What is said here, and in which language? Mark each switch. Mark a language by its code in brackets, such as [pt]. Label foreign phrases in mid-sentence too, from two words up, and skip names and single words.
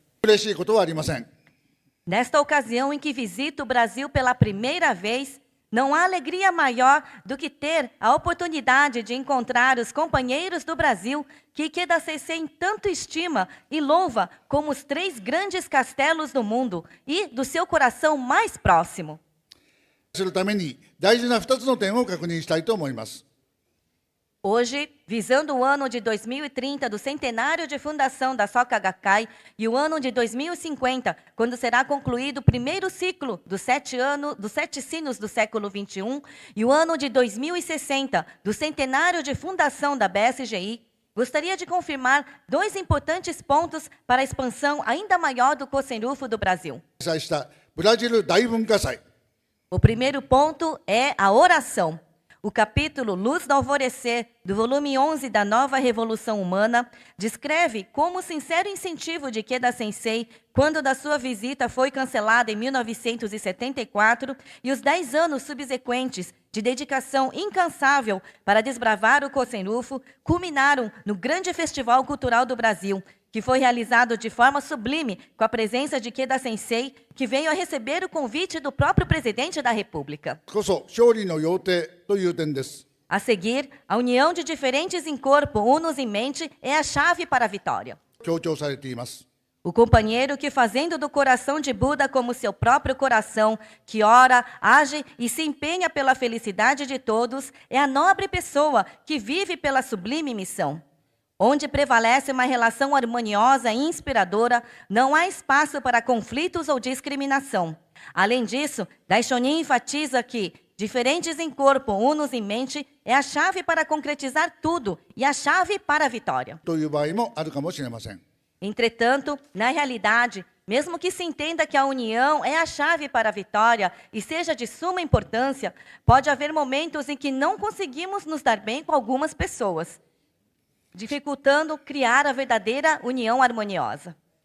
[pt] Nesta ocasião em que visito o Brasil pela primeira vez, Não há alegria maior do que ter a oportunidade de encontrar os companheiros do Brasil que Ikeda Sensei tanto estima e louva como os 3 grandes castelos do mundo e do seu coração mais próximo. [ja] するために大事な2つの点を確認したいと思います。 [pt] Hoje, visando o ano de 2030 do centenário de fundação da Soka Gakkai e o ano de 2050, quando será concluído o primeiro ciclo dos 7 sinos do século 21, e o ano de 2060 do centenário de fundação da BSGI, gostaria de confirmar 2 importantes pontos para a expansão ainda maior do Kosen-Rufu do Brasil. [ja] 主催したブラジル大文化祭。 [pt] O primeiro ponto é a oração. O capítulo Luz do Alvorecer, do volume 11 da Nova Revolução Humana, descreve como o sincero incentivo de Ikeda Sensei, quando da sua visita foi cancelada em 1974, e os 10 anos subsequentes de dedicação incansável para desbravar o Kosen-Rufu, culminaram no grande Festival Cultural do Brasil, que foi realizado de forma sublime com a presença de Ikeda Sensei, que veio a receber o convite do próprio presidente da República. [ja] こそ勝利の要諦という点です。 [pt] A seguir, a união de diferentes em corpo, unos em mente, é a chave para a vitória. [ja] 強調されています。 [pt] O companheiro que, fazendo do coração de Buda como seu próprio coração, que ora, age e se empenha pela felicidade de todos, é a nobre pessoa que vive pela sublime missão. Onde prevalece uma relação harmoniosa e inspiradora, não há espaço para conflitos ou discriminação. Além disso, Daishonin enfatiza que diferentes em corpo, unos em mente, é a chave para concretizar tudo e a chave para a vitória. [ja] という場合もあるかもしれません。 [pt] Entretanto, na realidade, mesmo que se entenda que a união é a chave para a vitória e seja de suma importância, pode haver momentos em que não conseguimos nos dar bem com algumas pessoas, dificultando criar a verdadeira união harmoniosa.